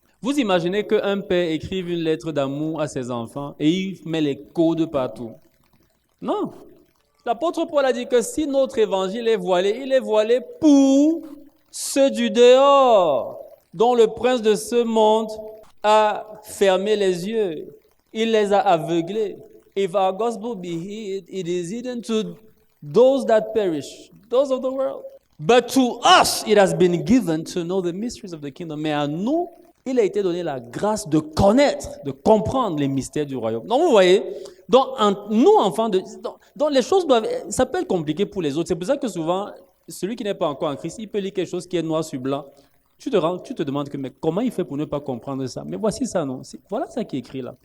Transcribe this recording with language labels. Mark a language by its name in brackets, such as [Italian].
[French] Vous imaginez qu'un père écrive une lettre d'amour à ses enfants et il met les codes partout? Non. L'apôtre Paul a dit que si notre évangile est voilé, il est voilé pour ceux du dehors, dont le prince de ce monde a fermé les yeux. Il les a aveuglés. [English] If our gospel be hid, it is hidden to those that perish, those of the world. But to us, it has been given to know the mysteries of the kingdom. [French] Mais à nous, il a été donné la grâce de connaître, de comprendre les mystères du royaume. Donc, vous voyez, nous, enfants, donc les choses doivent, ça peut être compliqué pour les autres. C'est pour ça que souvent, celui qui n'est pas encore en Christ, il peut lire quelque chose qui est noir sur blanc. Tu te demandes que, mais comment il fait pour ne pas comprendre ça? Mais voici ça, non? Voilà ça qui est écrit là.